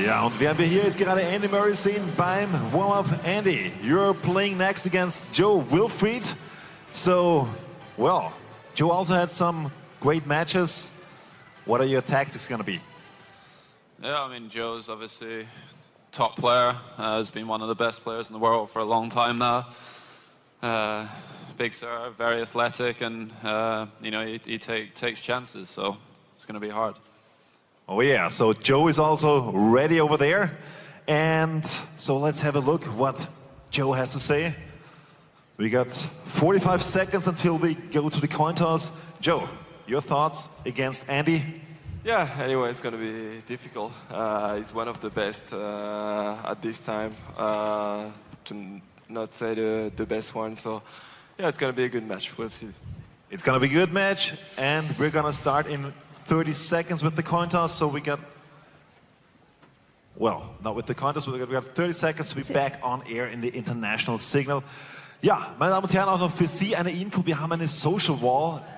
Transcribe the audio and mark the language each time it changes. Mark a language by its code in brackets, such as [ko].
[de] Ja, und während wir hier jetzt gerade Andy Murray sehen beim Warm-Up, [en] Andy, you're playing next against Joe Wilfried. So, well, Joe also had some great matches. What are your tactics going to be? Yeah, I mean, Joe's obviously top player. Has been one of the best players in the world for a long time now. Big serve, very athletic, and you know, he takes chances, so it's going to be hard. Oh yeah, so Joe is also ready over there. And so let's have a look what Joe has to say. We got 45 seconds until we go to the coin toss. Joe, your thoughts against Andy? Yeah, anyway, it's going to be difficult. He's one of the best at this time, to not say the best one. So, yeah, it's going to be a good match. We'll see. It's going to be a good match, and we're going to start in 30 seconds with the coin toss. So we got, well, not with the coin toss, but we got 30 seconds to be back on air in the international signal. [de] Ja, meine Damen und Herren, auch noch für Sie eine Info. Wir haben eine Social Wall.